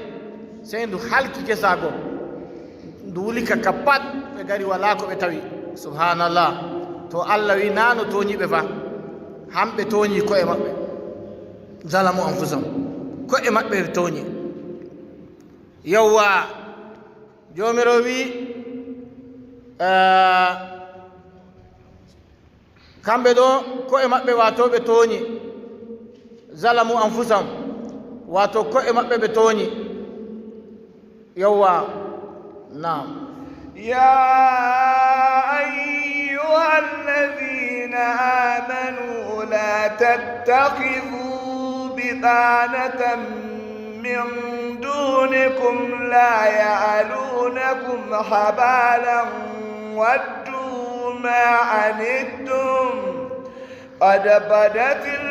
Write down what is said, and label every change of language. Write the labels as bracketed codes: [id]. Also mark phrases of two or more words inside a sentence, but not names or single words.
[ff] sey ndu halki gesa goo ndu wulika ka pat ɓe gari wala ko ɓe tawi subhanallah to allah wi nano tooñiɓe fa hamɓe tooñi koye maɓɓe [ar] ظلموا أنفسهم [ff] koye maɓɓe ɓe tooñi yowwa jomiro wi kamɓe ɗo koye maɓɓe wato ɓe tooñi [ar] ظلموا أنفسهم [ff] wato koye maɓɓe ɓe tooñi yowwa نعم [ar] يا أيها الذين آمنوا لا تتخذوا بطانة من دونكم لا يعلونكم خبالا ودوا ما عنتم قد بدت